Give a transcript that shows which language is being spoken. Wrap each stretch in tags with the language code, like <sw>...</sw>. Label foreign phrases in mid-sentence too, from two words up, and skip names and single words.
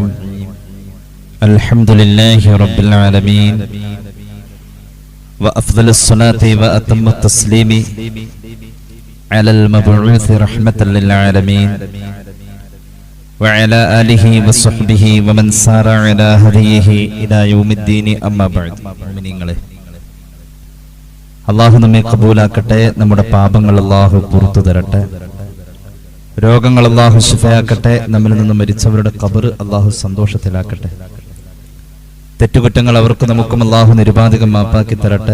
<ar>الحمد لله رب العالمين وأفضل الصلاة وأتم التسليم على المبعوث رحمة للعالمين وعلى آله وصحبه ومن سار على هديه إلى يوم الدين أما بعد.</ar> <ml>അള്ളാഹു നമ്മെ കബൂലാക്കട്ടെ. നമ്മുടെ പാപങ്ങൾ അള്ളാഹു പുറത്തു തരട്ടെ. രോഗങ്ങൾ അള്ളാഹു ശിഫയാക്കട്ടെ. നമ്മിൽ നിന്ന് മരിച്ചവരുടെ ഖബർ അള്ളാഹു സന്തോഷത്തിലാക്കട്ടെ. തെറ്റുകുറ്റങ്ങൾ അവർക്ക് നമുക്കും അള്ളാഹു നിരുപാധികം മാപ്പാക്കി തരട്ടെ.</ml>